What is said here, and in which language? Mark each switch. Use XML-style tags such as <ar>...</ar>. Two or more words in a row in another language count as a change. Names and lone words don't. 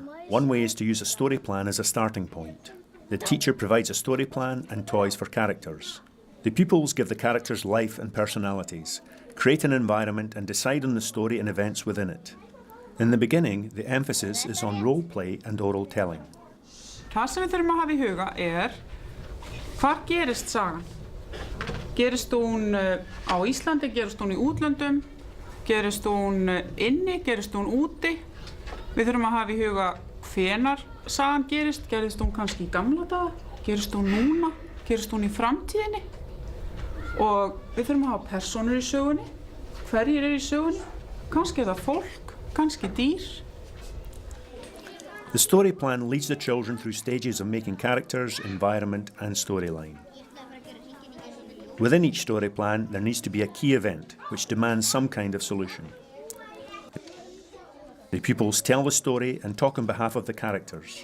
<en>One way is to use a story plan as a starting point. The teacher provides a story plan and toys for characters. The pupils give the characters life and personalities, create an environment and decide on the story and events within it. In the beginning, the emphasis is on role play and oral telling.</en> <is>Það sem við þurfum að hafa í huga hvar gerist sagan? Gerist hún á Íslandi, gerist hún í útlöndum, gerist hún inni, gerist hún úti? Við þurfum að hafa í huga hvenær sagan gerist hún kannski í gamla daga, gerist hún núna, gerist hún í framtíðinni? Og við þurfum að hafa persónur í sögunni, hverjir í sögunni, kannski það fólk, kannski dýr.</is> <en>The story plan leads the children through stages of making characters, environment and storyline. Within each story plan, there needs to be a key event which demands some kind of solution. The pupils tell the story and talk on behalf of the characters.</en>